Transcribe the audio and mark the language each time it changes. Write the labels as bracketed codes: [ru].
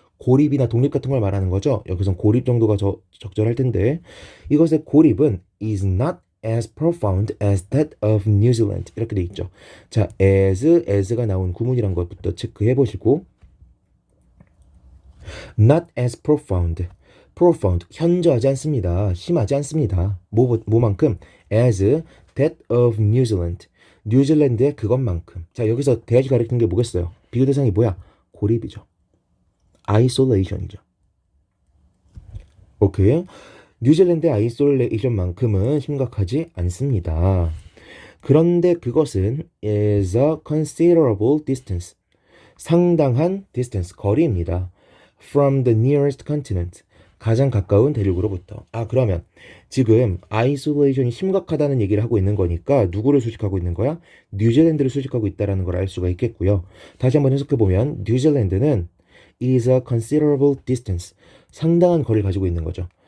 [ko] 고립이나 독립 같은 걸 말하는 거죠. 여기선 고립 정도가 적절할 텐데 이것의 고립은 [en] is not as profound as that of New Zealand [ko] 이렇게 돼 있죠. 자, as가 나온 구문이란 것부터 체크해 보시고 [en] not as profound [ko] 현저하지 않습니다. 심하지 않습니다. 뭐만큼 [en] as that of New Zealand [ko] 뉴질랜드의 그것만큼. 자, 여기서 대하시 가리키는 게 뭐겠어요? 비교 대상이 뭐야? 고립이죠. isolation이죠. 오케이. 뉴질랜드의 아이솔레이션만큼은 심각하지 않습니다. 그런데 그것은 [en] is a considerable distance. [ko] 상당한 distance, 거리입니다. [en] From the nearest continent. [ko] 가장 가까운 대륙으로부터. 아, 그러면 지금 아이솔레이션이 심각하다는 얘기를 하고 있는 거니까 누구를 수식하고 있는 거야? 뉴질랜드를 수식하고 있다는 걸 알 수가 있겠고요. 다시 한번 해석해 보면 뉴질랜드는 [en] is a considerable distance. [ko] 상당한 거리를 가지고 있는 거죠.